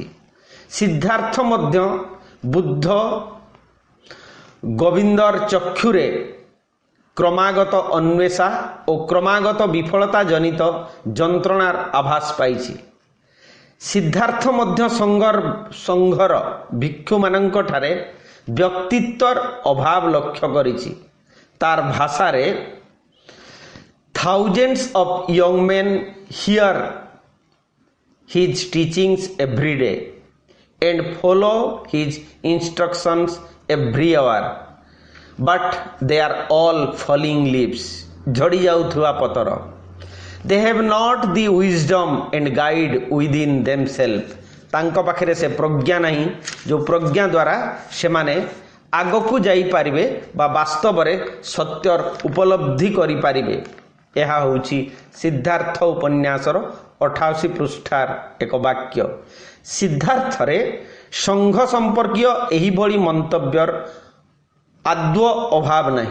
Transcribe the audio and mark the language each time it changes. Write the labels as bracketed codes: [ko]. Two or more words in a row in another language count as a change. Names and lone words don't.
[or] ସିଦ୍ଧାର୍ଥ ମଧ୍ୟ ବୁଦ୍ଧ ଗୋବିନ୍ଦର ଚକ୍ଷୁରେ କ୍ରମାଗତ ଅନ୍ୱେଷା ଓ କ୍ରମାଗତ ବିଫଳତା ଜନିତ ଯନ୍ତ୍ରଣାର ଆଭାସ ପାଇଛି। ସିଦ୍ଧାର୍ଥ ମଧ୍ୟ ସଂଘର ଭିକ୍ଷୁମାନଙ୍କଠାରେ ବ୍ୟକ୍ତିତ୍ୱର ଅଭାବ ଲକ୍ଷ୍ୟ କରିଛି। ତାର ଭାଷାରେ [en] thousands of young men hear his teachings every day and follow his instructions every hour, but they are all falling leaves, [or] ଝଡ଼ି ଯାଉଥିବା ପତର। [en] they have not the wisdom and guide within themselves, [or] ତାଙ୍କ ପାଖରେ ସେ ପ୍ରଜ୍ଞା ନାହିଁ ଯେଉଁ ପ୍ରଜ୍ଞା ଦ୍ୱାରା ସେମାନେ ଆଗକୁ ଯାଇପାରିବେ ବା ବାସ୍ତବରେ ସତ୍ୟର ଉପଲବ୍ଧି କରିପାରିବେ। ଏହା ହେଉଛି ସିଦ୍ଧାର୍ଥ ଉପନ୍ୟାସର 88 ପୃଷ୍ଠାର ଏକ ବାକ୍ୟ। ସିଦ୍ଧାର୍ଥରେ ସଂଘ ସମ୍ପର୍କୀୟ ଏହିଭଳି ମନ୍ତବ୍ୟର ଆଦୌ ଅଭାବ ନାହିଁ।